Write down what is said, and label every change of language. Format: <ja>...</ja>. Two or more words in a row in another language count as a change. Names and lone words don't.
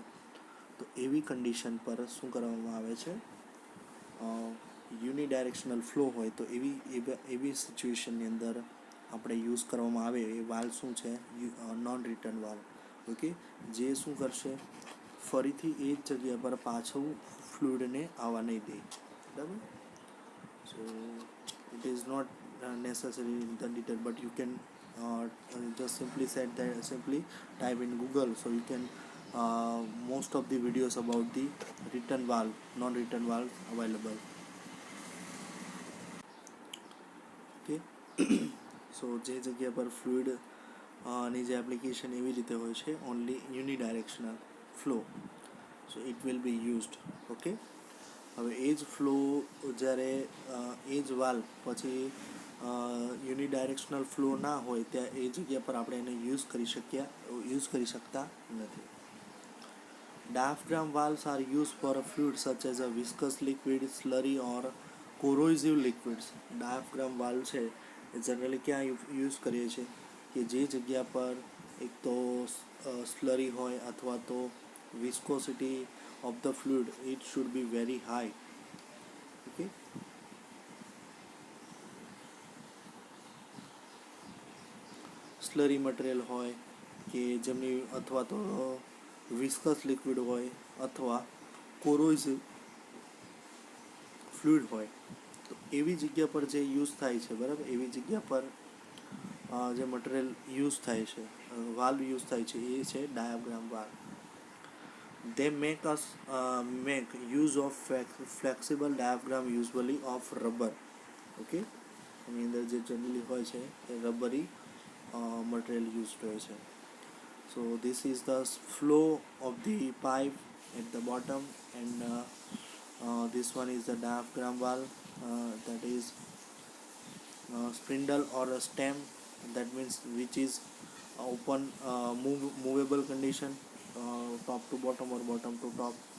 <gu>તો એવી કન્ડિશન પર શું કરવામાં આવે છે,</gu> <en>unidirectional flow</en> <gu>હોય તો એવી સિચ્યુએશનની અંદર આપણે યુઝ કરવામાં આવે એ વાલ્વ શું છે,</gu> <en>non return valve.</en> <gu>ઓકે, જે શું કરશે, ફરીથી એ જ જગ્યા પર પાછું ફ્લુઇડને આવવા નહીં દે. બરાબર.</gu> <en>so it is not necessary in the detail, but you can just simply type in Google, so you can most of the videos about the return valve, non-return valve available. Okay.</en> <gu>સો જે જગ્યા પર ફ્લુઇડ ની જે એપ્લિકેશન એવી રીતે હોય છે,</gu> <en>only unidirectional flow, so it will be used.</en> <gu>ઓકે, હવે એ જ ફ્લો જ્યારે એ જ વાલ્વ પછી</gu> <en>unidirectional flow</en> <gu>ના હોય ત્યાં એ જગ્યા પર આપણે એને યુઝ કરી શકતા નથી.</gu> <en>Diaphragm valves are used for a fluid such as a viscous liquid, slurry or corrosive liquids. Diaphragm valve</en> <gu>છે એ જનરલી ક્યાં યુઝ કરીએ છીએ, કે જે જગ્યા પર એક તો સ્લરી હોય અથવા તો</gu> <en>viscosity of the fluid it should be very high.</en> <gu>ઓકે,</gu> <en>slurry material</en> <gu>હોય કે જેમની અથવા તો</gu> <en>viscous liquid</en> <gu>હોય અથવા</gu> <en>corrosive fluid</en> <gu>હોય, તો એવી જગ્યા પર જે યુઝ થાય છે, બરાબર, એવી જગ્યા પર જે મટીરિયલ યુઝ થાય છે, વાલ્વ યુઝ થાય છે, એ છે</gu> <en>diaphragm valve. They make use of flexible diaphragm, usually of rubber.</en> <gu>Okay, એની અંદર જે જનરલી હોય છે એ</gu> <en>rubbery material used</en> <gu>હોય છે.</gu> <en>So this is the flow of the pipe at the bottom, and this one is the diaphragm valve, that is spindle or a stem, that means which is open, movable condition, top to bottom or bottom to top.</en>